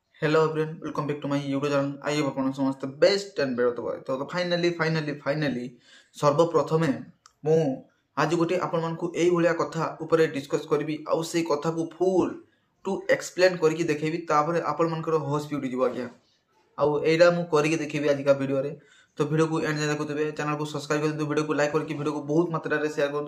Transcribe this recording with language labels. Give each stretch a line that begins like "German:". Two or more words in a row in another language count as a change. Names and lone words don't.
English: Hello everyone, welcome back to my YouTube channel. I hope
Odia: ଆପଣ ସମସ୍ତେ
English: best and better
Odia: ଥିବେ। ତ ଫାଇନାଲି ସର୍ବପ୍ରଥମେ ମୁଁ ଆଜି ଗୋଟେ ଆପଣମାନଙ୍କୁ ଏଇଭଳିଆ କଥା ଉପରେ ଡିସ୍କସ୍ କରିବି ଆଉ ସେଇ କଥାକୁ
English: full to explain
Odia: କରିକି ଦେଖେଇବି ତାପରେ ଆପଣମାନଙ୍କର ହୋସ୍ ବି ଉଠିଯିବ ଆଜ୍ଞା। ଆଉ ଏଇଟା ମୁଁ କରିକି ଦେଖେଇବି ଆଜିକା ଭିଡ଼ିଓରେ। ତ ଭିଡ଼ିଓକୁ ଏଣ୍ଡ ଯାଏଁ ଦେଖୁଥିବେ, ଚ୍ୟାନେଲକୁ ସବସ୍କ୍ରାଇବ କରନ୍ତୁ, ଭିଡ଼ିଓକୁ ଲାଇକ୍ କରିକି ଭିଡ଼ିଓକୁ ବହୁତ ମାତ୍ରାରେ ସେୟାର କରନ୍ତୁ।